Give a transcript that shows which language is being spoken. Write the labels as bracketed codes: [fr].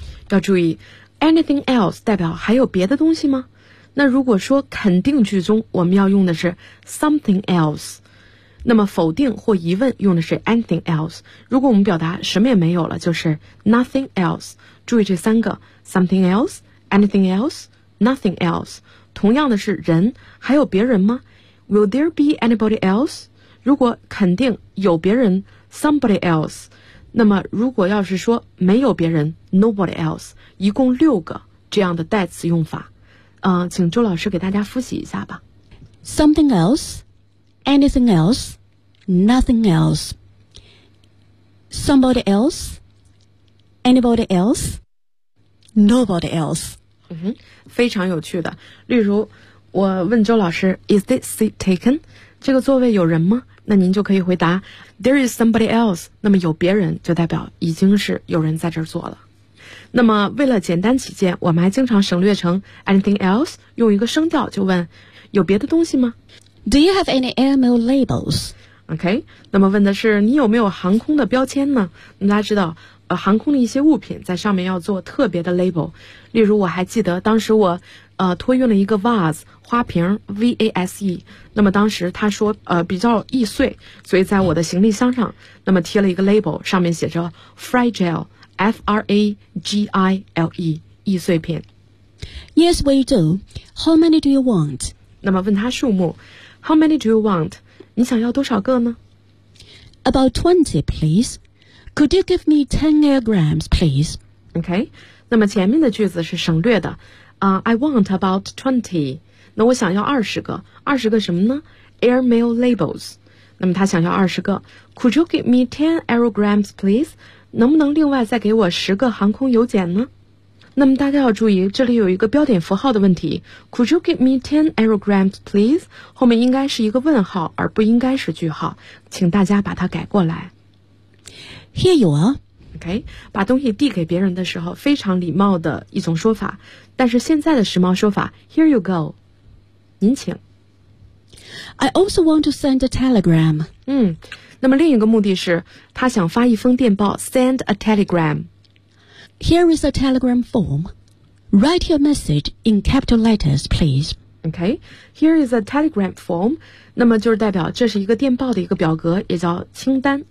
[zh] 要注意 anything else 代表还有别的东西吗？那如果说肯定句中我们要用的是 something else，那么否定或疑问用的是 anything else。如果我们表达什么也没有了，就是 nothing else。注意这三个 something else, anything else, nothing else。同样的是人，还有别人吗？ [en] Will there be anybody else? [zh] 如果肯定有别人 somebody else， 那么如果要是说没有别人 nobody else， 一共6个这样的代词用法，请周老师给大家复习一下吧。 [en] something else, anything else, nothing else. Somebody else? Anybody else? Nobody else. [zh] 嗯，非常有趣的。例如，我问周老师 ， [en] Is this seat taken? [zh] 这个座位有人吗？那您就可以回答 ， [en] There is somebody else. [zh] 那么有别人就代表已经是有人在这儿坐了。那么为了简单起见，我们还经常省略成 anything else， 用一个声调就问，有别的东西吗 [en] ？Do you have any airmail labels? [zh] OK， 那么问的是你有没有航空的标签呢？那大家知道，航空的一些物品在上面要做特别的 label。例如，我还记得当时我托运了一个 vase 花瓶 ，VASE。那么当时他说比较易碎，所以在我的行李箱上那么贴了一个 label， 上面写着 fragile，F-R-A-G-I-L-E， 易碎片。 [en] Yes, we do. How many do you want? [zh] 那么问他数目 ， [en] How many do you want? [zh] 你想要多少个呢 [en] ？About 20, please. Could you give me 10 airgrams, please? [zh] OK， 那么前面的句子是省略的。 [en] I want about 20. [zh] 那我想要20个，20个什么呢 ？Airmail labels. 那么他想要20个。 [en] Could you give me 10 aerograms, please? [zh] 能不能另外再给我10个航空邮件呢？那么大家要注意，这里有一个标点符号的问题。 [en] Could you give me 10 aerograms, please? [zh] 后面应该是一个问号，而不应该是句号，请大家把它改过来。 [en] Here you are. [zh] OK， 把东西递给别人的时候，非常礼貌的一种说法。但是现在的时髦说法 ， [en] Here you go， [zh] 您请。 [en] I also want to send a telegram。 [zh] 嗯，那么另一个目的是他想发一封电报 ，Send a telegram。 [en] Here is a telegram form. Write your message in capital letters, please. OK， here is a telegram form。 [zh] 那么就是代表这是一个电报的一个表格，也叫清单。